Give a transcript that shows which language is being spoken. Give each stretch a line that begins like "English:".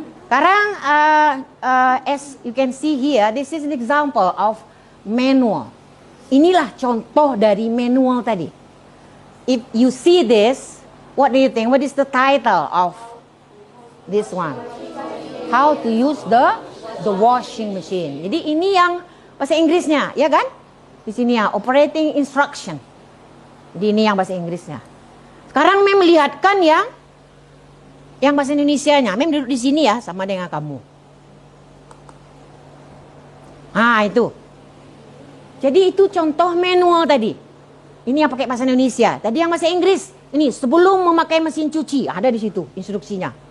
English: Sekarang, as you can see here, this is an example of manual.
Indonesian: Inilah contoh dari manual tadi.
English: If you see this, what do you think? What is the title of this one? How to use the washing machine.
Indonesian: Jadi ini yang bahasa Inggrisnya, ya kan? Di sini ya, operating instruction. Jadi ini yang bahasa Inggrisnya. Sekarang Mem melihatkan yang bahasa Indonesianya. Mem duduk di sini ya, sama dengan kamu. Itu. Jadi itu contoh manual tadi. Ini yang pakai bahasa Indonesia. Tadi yang bahasa Inggris. Ini sebelum memakai mesin cuci, ada di situ instruksinya.